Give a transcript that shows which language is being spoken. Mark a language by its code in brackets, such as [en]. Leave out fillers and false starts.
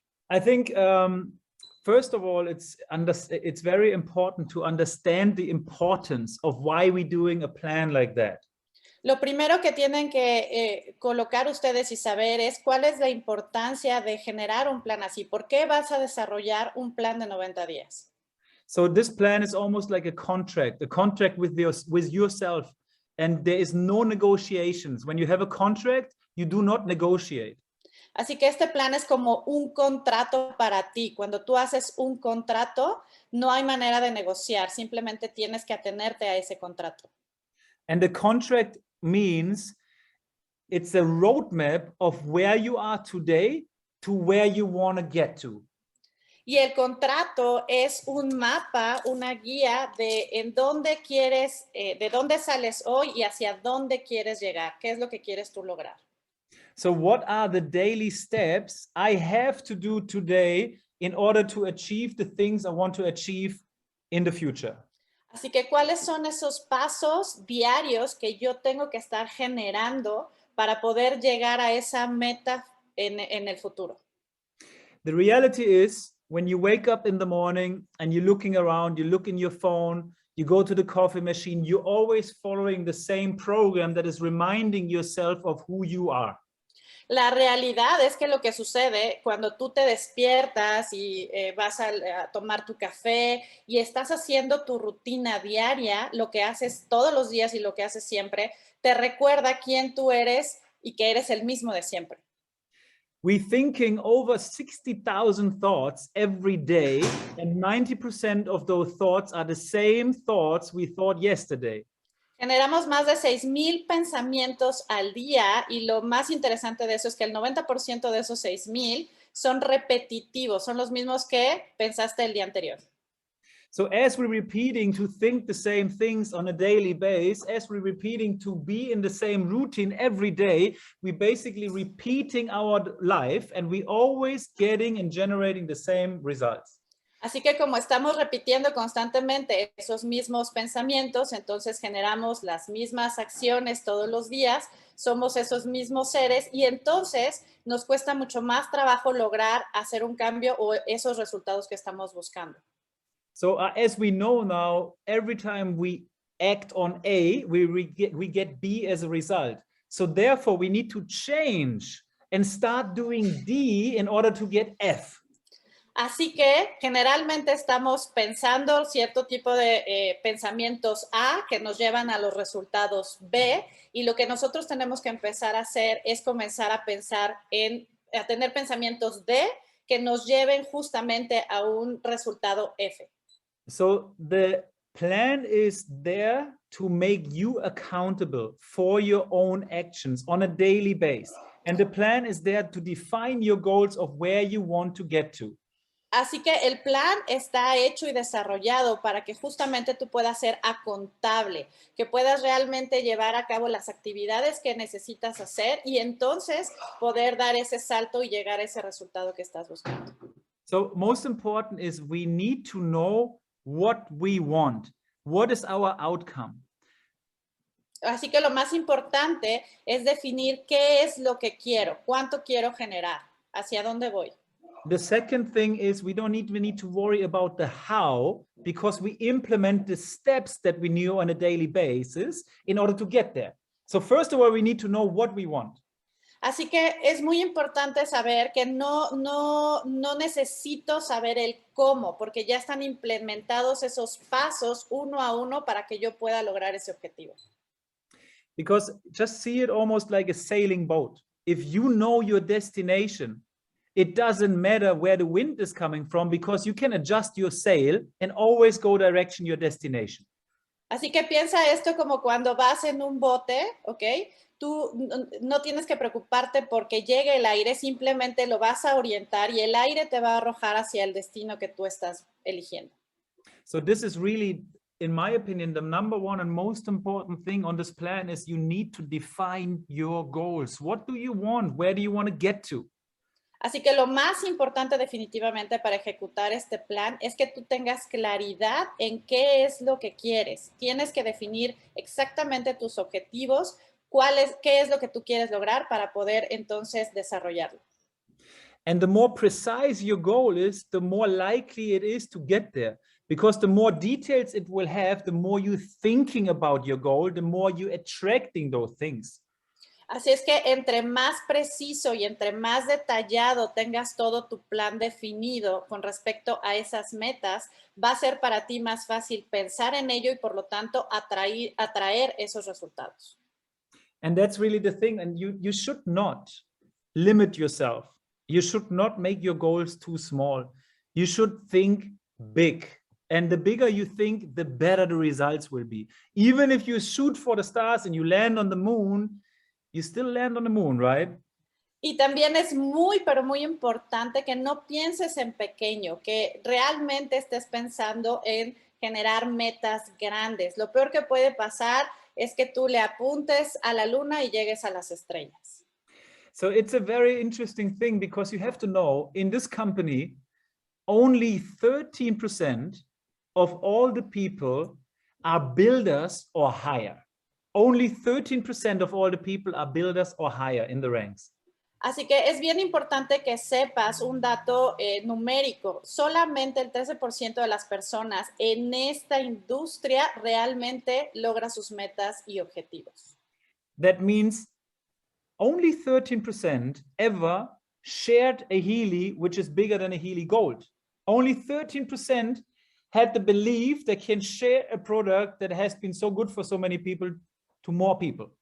[en] I think, first of all, it's very important to understand the importance of why we're doing a plan like that. [es] Lo primero que tienen que colocar ustedes y saber es cuál es la importancia de generar un plan así. ¿Por qué vas a desarrollar un plan de 90 días? [en] So this plan is almost like a contract with yourself, and there is no negotiations. When you have a contract, you do not negotiate. [es] Así que este plan es como un contrato para ti. Cuando tú haces un contrato, no hay manera de negociar, simplemente tienes que atenerte a ese contrato. [en] And the contract means it's a roadmap of where you are today to where you want to get to. [es] Y el contrato es un mapa, una guía de en dónde quieres, de dónde sales hoy y hacia dónde quieres llegar. ¿Qué es lo que quieres tú lograr? [en] So what are the daily steps I have to do today in order to achieve the things I want to achieve in the future? [es] Así que, ¿cuáles son esos pasos diarios que yo tengo que estar generando para poder llegar a esa meta en el futuro? [en] The reality is, when you wake up in the morning and you're looking around, you look in your phone, you go to the coffee machine, you're always following the same program that is reminding yourself of who you are. [es] La realidad es que lo que sucede cuando tú te despiertas y vas a tomar tu café y estás haciendo tu rutina diaria, lo que haces todos los días y lo que haces siempre, te recuerda quién tú eres y que eres el mismo de siempre. [en] We're thinking over 60,000 thoughts every day, and 90% of those thoughts are the same thoughts we thought yesterday. [es] Generamos más de 6,000 pensamientos al día y lo más interesante de eso es que el 90% de esos 6,000 son repetitivos, son los mismos que pensaste el día anterior. [en] So as we're repeating to think the same things on a daily basis, as we're repeating to be in the same routine every day, we're basically repeating our life and we're always getting and generating the same results. [es] Así que como estamos repitiendo constantemente esos mismos pensamientos, entonces generamos las mismas acciones todos los días, somos esos mismos seres y entonces nos cuesta mucho más trabajo lograr hacer un cambio o esos resultados que estamos buscando. [en] So as we know now, every time we act on A, we get B as a result. So therefore, we need to change and start doing D in order to get F. [es] Así que generalmente estamos pensando cierto tipo de pensamientos A que nos llevan a los resultados B, y lo que nosotros tenemos que empezar a hacer es comenzar a pensar a tener pensamientos D que nos lleven justamente a un resultado F. [en] So the plan is there to make you accountable for your own actions on a daily basis. And the plan is there to define your goals of where you want to get to. [es] Así que el plan está hecho y desarrollado para que justamente tú puedas ser acontable, que puedas realmente llevar a cabo las actividades que necesitas hacer y entonces poder dar ese salto y llegar a ese resultado que estás buscando. [en] So most important is we need to know what we want. What is our outcome? [es] Así que lo más importante es definir qué es lo que quiero, cuánto quiero generar, hacia dónde voy. [en] The second thing is we need to worry about the how, because we implement the steps that we knew on a daily basis in order to get there. So first of all, we need to know what we want. [es] Así que es muy importante saber que no necesito saber el cómo, porque ya están implementados esos pasos uno a uno para que yo pueda lograr ese objetivo. [en] Because just see it almost like a sailing boat. If you know your destination, it doesn't matter where the wind is coming from, because you can adjust your sail and always go direction your destination. [es] Así que piensa esto como cuando vas en un bote, ¿ok? Tú no tienes que preocuparte porque llegue el aire, simplemente lo vas a orientar y el aire te va a arrojar hacia el destino que tú estás eligiendo. [en] So this is really, in my opinion, the number one and most important thing on this plan is you need to define your goals. What do you want? Where do you want to get to? [es] Así que lo más importante definitivamente para ejecutar este plan es que tú tengas claridad en qué es lo que quieres. Tienes que definir exactamente tus objetivos, qué es lo que tú quieres lograr para poder entonces desarrollarlo. [en] And the more precise your goal is, the more likely it is to get there. Because the more details it will have, the more you're thinking about your goal, the more you're attracting those things. [es] Así es que entre más preciso y entre más detallado tengas todo tu plan definido con respecto a esas metas, va a ser para ti más fácil pensar en ello y por lo tanto atraer esos resultados. [en] And that's really the thing. And you should not limit yourself. You should not make your goals too small. You should think big. And the bigger you think, the better the results will be. Even if you shoot for the stars and you land on the moon, you still land on the moon, right? [es] Y también es muy, pero muy importante que no pienses en pequeño, que realmente estés pensando en generar metas grandes. Lo peor que puede pasar es que tú le apuntes a la luna y llegues a las estrellas. [en] So it's a very interesting thing, because you have to know, in this company, only 13% of all the people are builders or higher. Only 13% of all the people are builders or higher in the ranks. [es] Así que es bien importante que sepas un dato numérico. Solamente el 13% de las personas en esta industria realmente logra sus metas y objetivos. [en] That means only 13% ever shared a Healy which is bigger than a Healy Gold. Only 13% had the belief they can share a product that has been so good for so many people to more people.